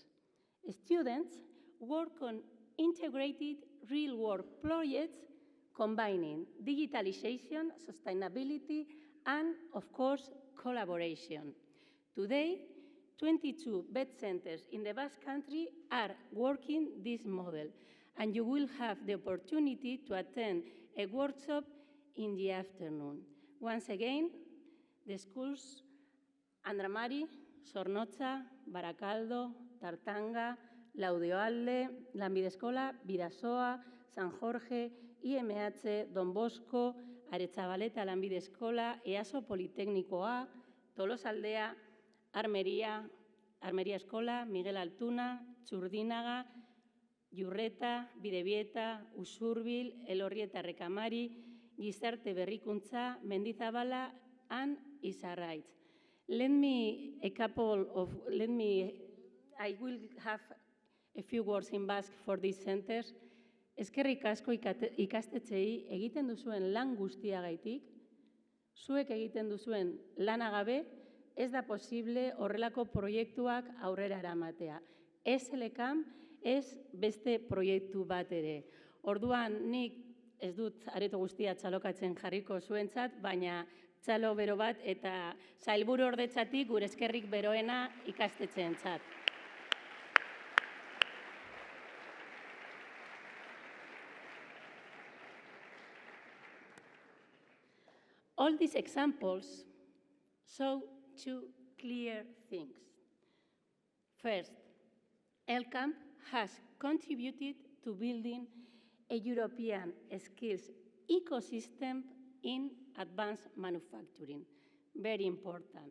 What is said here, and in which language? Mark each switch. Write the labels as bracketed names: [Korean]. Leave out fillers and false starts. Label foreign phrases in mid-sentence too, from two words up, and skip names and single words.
[English] Students work on integrated real-world projects combining digitalization, sustainability, and, of course, collaboration. Today, 22 vet centers in the Basque Country are working this model, and you will have the opportunity to attend a workshop in the afternoon. Once again, the schools Andramari, Zornotza, Barakaldo, Tartanga, Laudioalde, Lanbideskola, Bidasoa, San Jorge, IMH, Don Bosco, Aretxabaleta Lanbideskola, EASO Politeknikoa, Tolosaldea, Armería, Armería Eskola, Miguel Altuna, Txurdinaga, Jurreta, Bidebieta, Usurbil, Elorrieta Rekamari, Gizarte Berrikuntza, Mendizabala, and Izarraitz. I will have a few words in Basque for these centers. [Basque] Eskerrik asko ikastetxeei egiten duzuen lan guztiagaitik, zuek egiten duzuen lanagabe, ez da posible horrelako proiektuak aurrera eramatea. Ez LCAMP, ez beste proiektu bat ere. Orduan, nik ez dut areto guztia txalokatzen jarriko zuentzat, baina txalo bero bat eta sailburu ordetzatik gure eskerrik beroena ikastetxeentzat. [English] All these examples show two clear things. First, LCAMP has contributed to building a European skills ecosystem in advanced manufacturing, very important.